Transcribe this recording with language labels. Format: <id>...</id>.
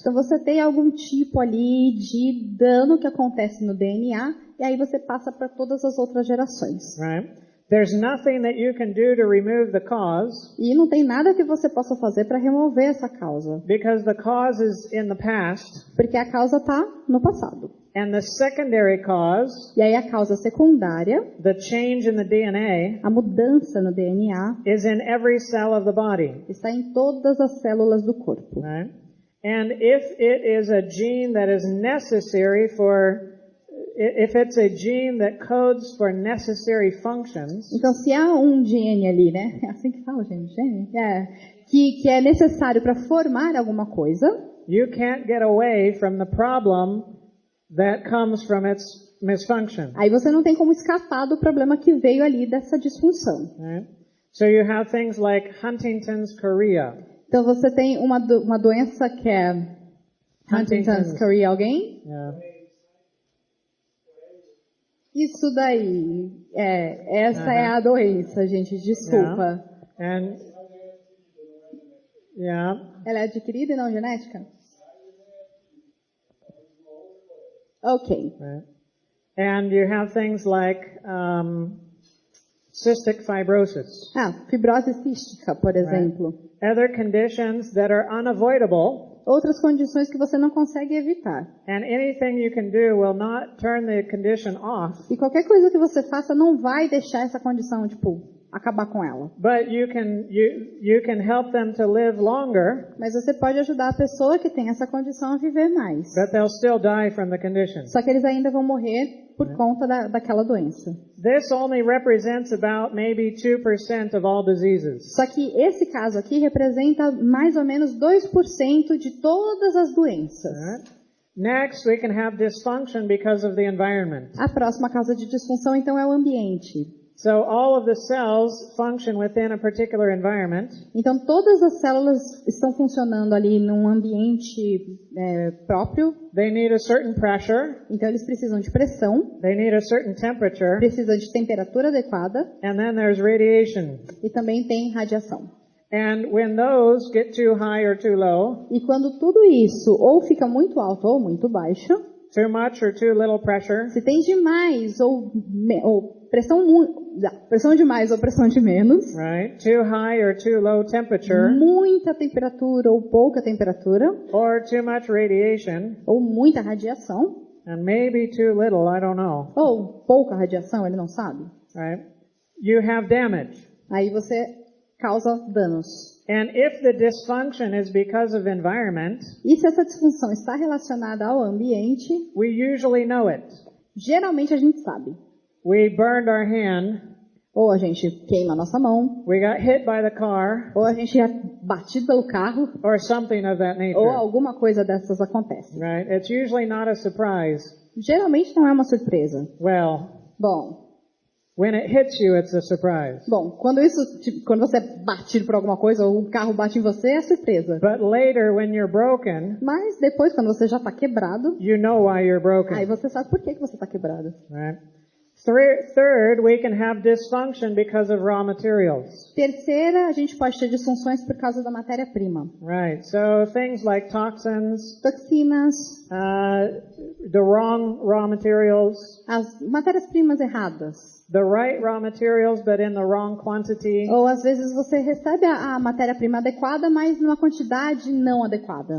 <pt>Então você tem algum tipo ali de dano que acontece no DNA e aí você passa para todas as outras gerações.</pt> <en>Right? There's nothing that you can do to remove the cause</en> <pt>E não tem nada que você possa fazer para remover essa causa,</pt> <en>because the cause is in the past,</en> <pt>porque a causa está no passado.</pt> <en>and the secondary cause,</en> <pt>E aí a causa secundária,</pt> <en>the change in the DNA,</en> <pt>a mudança no DNA,</pt> <en>is in every cell of the body.</en> <pt>está em todas as células do corpo.</pt> <en>Right? And if it is a gene that is necessary if it's a gene that codes for necessary functions,</en> <pt>Então, se há um gene ali, né? É assim que fala, gente? Gene? Que é necessário para formar alguma coisa,</pt> <en>you can't get away from the problem that comes from its misfunction.</en> <pt>aí você não tem como escapar do problema que veio ali dessa disfunção.</pt> <en>Right? So you have things like Huntington's chorea.</en> <pt>Então, você tem uma doença que é Huntington's chorea, alguém?</pt> <en>Yeah.</en> <pt>Isso daí, essa é a doença, gente, desculpa.</pt> <en>And yeah.</en> <pt>Ela é adquirida e não genética?</pt> <en>Ok. Right. And you have things like cystic fibrosis.</en> <pt>Fibrose cística, por exemplo.</pt> <en>Other conditions that are unavoidable.</en> <pt>Outras condições que você não consegue evitar.</pt> <en>And anything you can do will not turn the condition off.</en> <pt>E qualquer coisa que você faça não vai deixar essa condição, acabar com ela.</pt> <en>But you can help them to live longer.</en> <pt>Mas você pode ajudar a pessoa que tem essa condição a viver mais.</pt> <en>But they'll still die from the condition.</en> <pt>Só que eles ainda vão morrer por conta daquela doença.</pt> <en>This only represents about maybe 2% of all diseases.</en> <pt>Só que esse caso aqui representa mais ou menos 2% de todas as doenças.</pt> <en>Right. Next, we can have dysfunction because of the environment.</en> <pt>A próxima causa de disfunção, então, é o ambiente.</pt> <en>So all of the cells function within a particular environment.</en> <pt>Então, todas as células estão funcionando ali num ambiente próprio.</pt> <en>They need a certain pressure.</en> <pt>Então, eles precisam de pressão,</pt> <en>They need a certain temperature.</en> <pt>precisam de temperatura adequada</pt> <en>And then there's radiation.</en> <pt>e também tem radiação.</pt> <en>And when those get too high or too low,</en> <pt>E quando tudo isso ou fica muito alto ou muito baixo,</pt> <en>too much or too little pressure,</en> <pt>se tem demais ou pressão demais ou pressão de menos,</pt> <en>right? Too high or too low temperature,</en> <pt>muita temperatura ou pouca temperatura,</pt> <en>or too much radiation,</en> <pt>ou muita radiação,</pt> <en>and maybe too little, I don't know,</en> <pt>ou pouca radiação, ele não sabe.</pt> <en>right? You have damage.</en> <pt>Aí você causa danos.</pt> <en>And if the dysfunction is because of environment,</en> <pt>E se essa disfunção está relacionada ao ambiente,</pt> <en>we usually know it.</en> <pt>geralmente a gente sabe.</pt> <en>We burned our hand,</en> <pt>Ou a gente queima a nossa mão,</pt> <en>we got hit by the car,</en> <pt>ou a gente é batido pelo carro,</pt> <en>or something of that</en> <pt>ou</pt> <en>nature,</en> <pt>alguma coisa dessas acontece.</pt> <en>right? It's usually not a surprise.</en> <pt>Geralmente não é uma surpresa.</pt> <en>Well, when it hits you, it's a surprise.</en> <pt>Quando você é batido por alguma coisa, ou o carro bate em você, é surpresa.</pt> <en>But later, when you're broken,</en> <pt>Mas depois, quando você já está quebrado,</pt> <en>you know why you're broken,</en> <pt>aí você sabe por que você está quebrado.</pt> <en>right? Third, we can have dysfunction because of raw materials.</en> <pt>Terceira, a gente pode ter disfunções por causa da matéria-prima.</pt> <en>Right. So things like toxins,</en> <pt>Toxinas,</pt> <en>the wrong raw materials,</en> <pt>as matérias-primas erradas.</pt> <en>the right raw materials but in the wrong quantity.</en> <pt>Ou às vezes você recebe a matéria-prima adequada, mas numa quantidade não adequada.</pt>